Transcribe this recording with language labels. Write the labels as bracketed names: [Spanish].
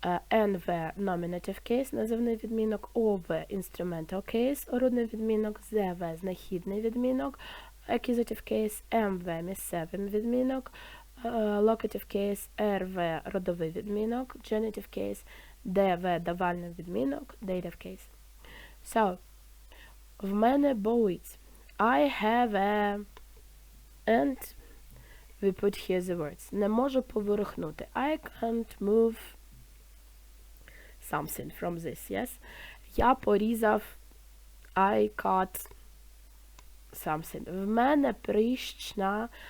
[English] NV nominative case, [Ukrainian] називний відмінок, [English] OV instrumental case, [Ukrainian] орудний відмінок, [English] ZV [Ukrainian] знахідний відмінок, [English] accusative case, MV [Ukrainian] місцевий відмінок, [English] locative case, RV [Ukrainian] родовий відмінок, [English] genitive case, DV [Ukrainian] давальний відмінок, [English] dative case. [Ukrainian] So, в мене болить. [English] I have a... And we put here the words. [Ukrainian] Не можу поворухнути. [English] I can't move something from this, yes? [Ukrainian] Я порізав. [English] I cut something. [Ukrainian] В мене прищ на.